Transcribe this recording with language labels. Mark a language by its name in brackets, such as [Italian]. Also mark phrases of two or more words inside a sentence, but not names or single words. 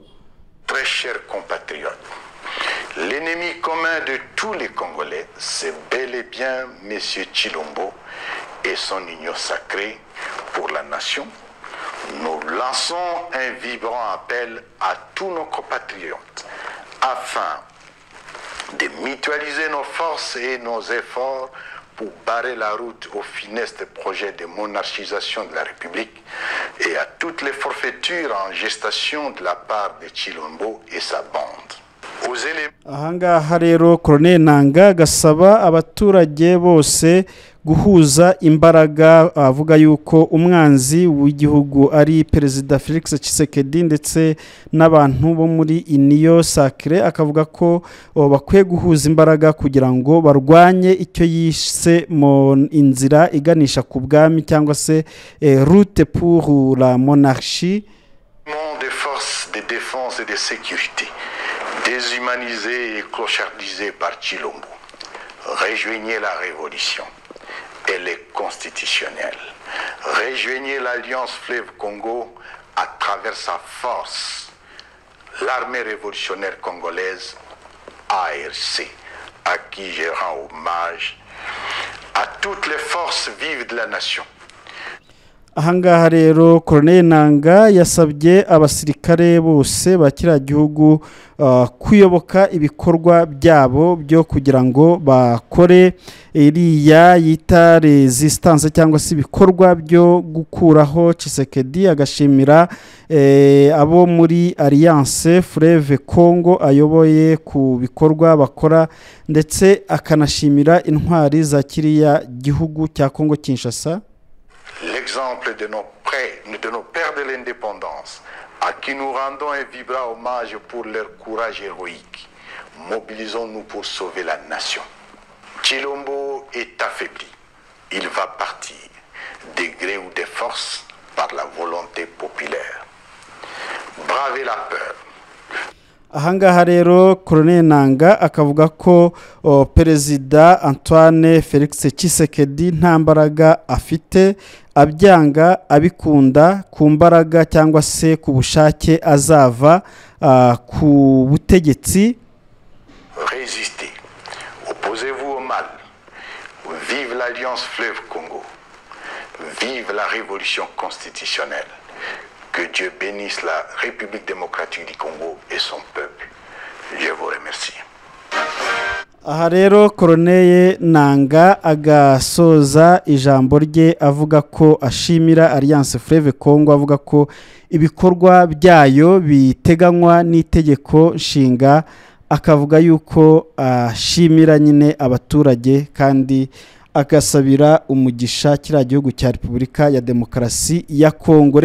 [French] Très chers compatriotes, l'ennemi commun de tous les Congolais, c'est bel et bien M. Tshilombo et son union sacrée pour la nation. Nous lançons un vibrant appel à tous nos compatriotes afin de mutualiser nos forces et nos efforts pour barrer la route au funeste projet de monarchisation de la République et à toutes les forfaitures en gestation de la part de Tshilombo et sa bande. [Kinyarwanda] Ahangaha rero Colonel Nanga gasaba abaturage bose guhuza imbaraga, avuga yuko umwanzi w'igihugu ari Perezida Felix Tshisekedi ndetse n'abantu bo muri Union Sacrée. Akavuga ko bakwiye guhuza imbaraga kugira ngo barwanye icyo yise mu inzira iganisha ku bwami cyangwa se [French] route pour la monarchie. Des forces de défense et de sécurité déshumanisées et clochardisées par Tshilombo. Rejoignez la révolution. Elle est constitutionnelle. Rejoignez l'Alliance Fleuve Congo à travers sa force. L'armée révolutionnaire congolaise, ARC, à qui je rends hommage, à toutes les forces vives de la nation. [Kinyarwanda] Ahangaha rero Colonel Nanga yasabye abasirikare bose bakira gihugu kuyoboka ibikorwa byabo byo kugira ngo bakore iriya yita resistance cyangwa se ibikorwa byo gukuraho Tshisekedi. Agashimira abo muri Alliance Fleuve Congo ayoboye ku bikorwa bakora, ndetse akanashimira intwari za kiriya gihugu cya Congo Kinshasa. [French] L'exemple de nos pères de l'indépendance, à qui nous rendons un vibrant hommage pour leur courage héroïque. Mobilisons-nous pour sauver la nation. Tshilombo est affaibli. Il va partir. des gré ou des forces par la volonté populaire. Bravez la peur. [Kinyarwanda] Ahangaha rero Colonel Nanga akavuga ko Perezida Antoine Felix Tshisekedi nta mbaraga afite, abyanga abikunda ku mbaraga cyangwa se ku bushake azava ku butegetsi. [French] Résistez, opposez-vous au mal. Vive l'Alliance Fleuve Congo. Vive la révolution constitutionnelle. Que Dieu bénisse la République démocratique du Congo et son peuple. Je vous remercie. [Kinyarwanda] Aha rero Colonel Nanga agasoza ijambo rye avuga ko ashimira Alliance Fleuve Congo, avuga ko ibikorwa byayo biteganywa n'itegeko nshinga, akavuga yuko ashimira nyine abaturage kandi agasabira umugisha kiriya gihugu cya Repubulika ya Demokarasi ya Kongo.